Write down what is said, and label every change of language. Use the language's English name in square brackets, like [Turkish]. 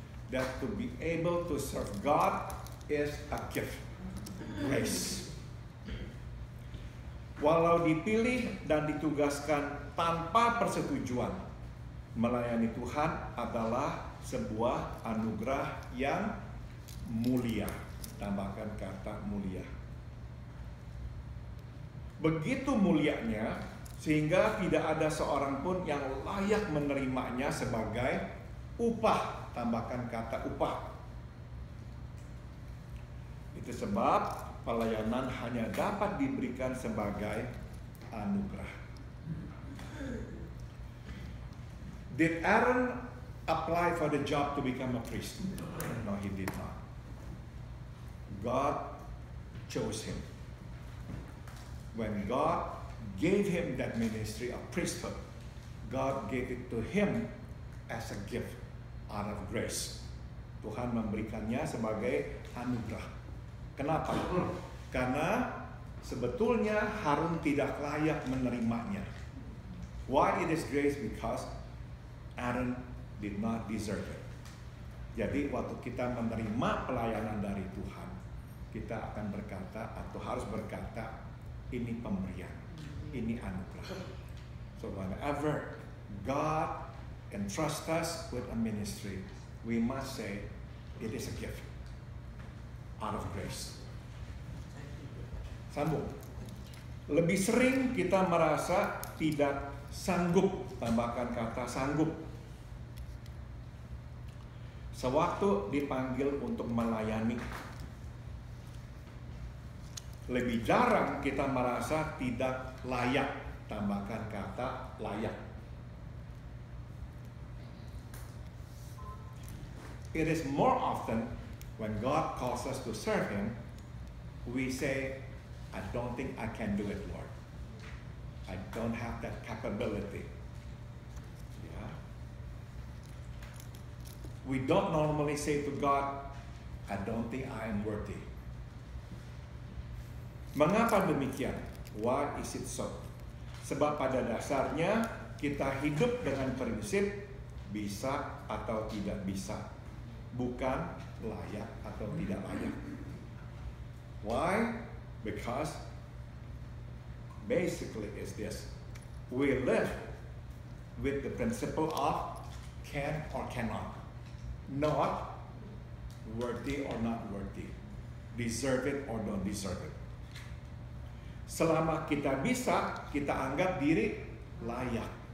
[English] that to be able to serve God is a gift, grace. [Indonesian] Walau dipilih dan ditugaskan tanpa persetujuan, melayani Tuhan adalah sebuah anugerah yang mulia. Tambahkan kata mulia. Begitu mulianya sehingga tidak ada seorang pun yang layak menerimanya sebagai upah. Tambahkan kata upah. Itu sebab pelayanan hanya dapat diberikan sebagai anugerah. [English] Did Aaron apply for the job to become a priest? No, he did not. God chose him. When God gave him that ministry of priesthood, God gave it to him as a gift out of grace. [Indonesian] Tuhan memberikannya sebagai anugerah. Kenapa? Karena sebetulnya Harun tidak layak menerimanya. [English] Why it is grace? Because Aaron did not deserve it. [Indonesian] Jadi waktu kita menerima pelayanan dari Tuhan, kita akan berkata atau harus berkata, ini pemberian, ini anugerah. [English] So whenever God entrusts us with a ministry, we must say it is a gift out of grace. [Indonesian] Sambung. Lebih sering kita merasa tidak sanggup, tambahkan kata sanggup, sewaktu dipanggil untuk melayani. Lebih jarang kita merasa tidak layak, tambahkan kata layak. [English] It is more often when God calls us to serve Him, we say, I don't think I can do it, Lord. I don't have that capability. Yeah. We don't normally say to God, I don't think I am worthy. [Indonesian] Mengapa demikian? [English] Why is it so? [Indonesian] Sebab pada dasarnya kita hidup dengan prinsip bisa atau tidak bisa, bukan layak atau tidak layak. [English] Why? Because basically is this: we live with the principle of can or cannot, not worthy or not worthy, deserve it or don't deserve it. [Indonesian] Selama kita bisa, kita anggap diri layak.